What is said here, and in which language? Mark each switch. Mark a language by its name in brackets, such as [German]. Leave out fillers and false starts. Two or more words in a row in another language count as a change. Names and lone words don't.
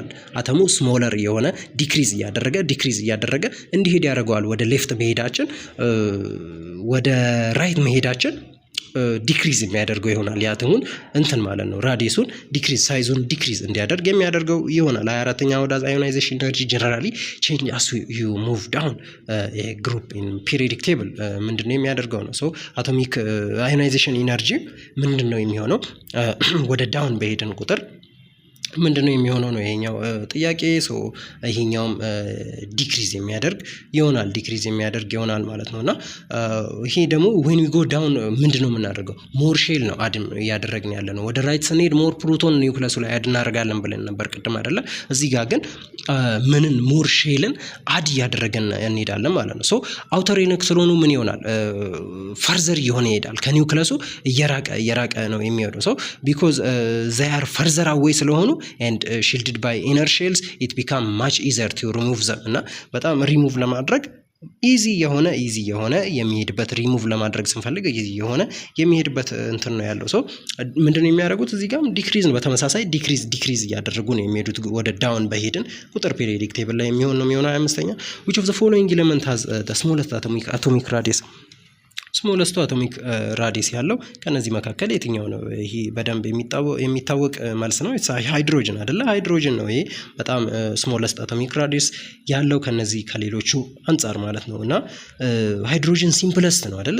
[Amharic] አተሙ ስሞለር የሆነ ዲክሪዝ እያደረገ እንዲሄድ ያደርገዋል። ወደ ሌፍት መሄዳችን ወደ ራይት መሄዳችን ዲክሪዝ የሚያደርገው ይሆናል። ያተሙን እንትን ማለት ነው ራዲየሱን ዲክሪዝ ሳይዙን ዲክሪዝ እንዲያደርግ የሚያደርገው ይሆናል። 24ኛ ወደ [English] ionization energy generally change as you move down group in periodic table [Amharic] ምንድነው የሚያደርገው ነው። ሶ [English] atomic ionization energy [Amharic] ምንድነው የሚሆነው? ወደ ዳውን በሄድን ቁጥር ምንድነው የሚሆነው ነው ይሄኛው ጥያቄ። ሶ ይሄኛውም ዲክሪዝ የሚያደርግ ይሆናል ማለት ነውና ይሄ ደግሞ [English] when we go down [Amharic] ምንድነው የምናደርገው? [English] more shell [Amharic] ነው አድ እያደረግን ያለ ነው። ወደ ራይት ስንሄድ [English] more proton [Amharic] ኒውክለሱ ላይ አድ እናደርጋለን ብለን ነበር ቅድም አይደለ? እዚህ ጋር ግን ምንን [English] more shell [Amharic] አድ እያደረገን እንሄዳለን ማለት ነው። ሶ [English] outer electron [Amharic] ምን ይሆናል? ፈርዘር እየሆነ ይሄዳል። ከኒውክለሱ እየራቀ ነው የሚሄደው። ሶ [English] because they are further away [Amharic] ስለሆኑ [English] and shielded by inner shells it become much easier to remove them [Amharic] እና በጣም ሪሙቭ ለማድረግ ኢዚ የሆነ የሚሄድበት ሪሙቭ ለማድረግ ስንፈልግ ኢዚ የሆነ የሚሄድበት እንትን ነው ያለው። ሶ ምንድነው የሚያደርጉት? እዚህ ጋር ዲክሪዝ ነው። በተመሳሳይ ዲክሪዝ እያደረጉ ነው የሚሄዱት ወደ ዳውን በሄድን ቁጥር [English] periodic table [Amharic] ላይ የሚሆነው 25ኛ [English] which of the following element has the smallest atomic radius smallest atomic radius [Amharic] ያለው ከነዚህ መካከል የትኛው ነው? ይሄ በደንብ የሚታወቅ መልስ ነው። ሃይድሮጅን አይደለ? ሃይድሮጅን ነው ይሄ በጣም [English] smallest atomic radius [Amharic] ያለው ከነዚህ ከሌሎቹ አንጻር ማለት ነው። እና ሃይድሮጅን ሲምፕለስት ነው አይደለ?